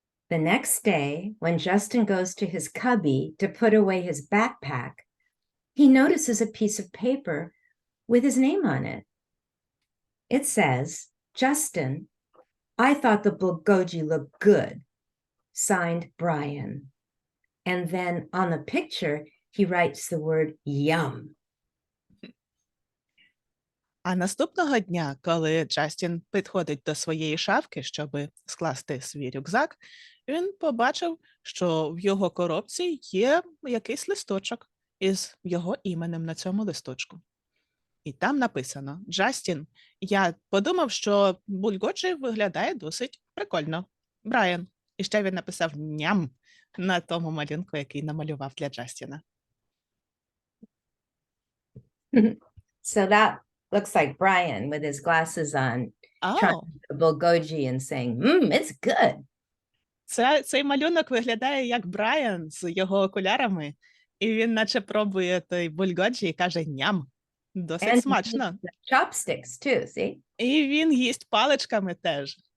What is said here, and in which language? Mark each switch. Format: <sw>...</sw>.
<en>The next day, when Justin goes to his cubby to put away his backpack, he notices a piece of paper with his name on it. It says, Justin, I thought the bulgogi looked good. Signed, Brian. And then on the picture, he writes the word yum.</en> <uk>А наступного дня, коли Джастін підходить до своєї шафки, щоб скласти свій рюкзак, він побачив, що в його коробці є якийсь листочок із його іменем на цьому листочку. І там написано: «Джастін, я подумав, що бульгоджі виглядає досить прикольно. Брайан». І ще він написав «ням» на тому малюнку, який намалював для Джастіна.</uk> <en>So that looks like Brian with his glasses on, trying the bulgogi and saying, it's good.</en> <uk>Цей малюнок виглядає як Брайан з його окулярами, і він наче пробує той бульгоджі і каже «ням». Досить смачно.</uk> <en>Chopsticks too, see?</en> <uk>І він їсть паличками теж.</uk>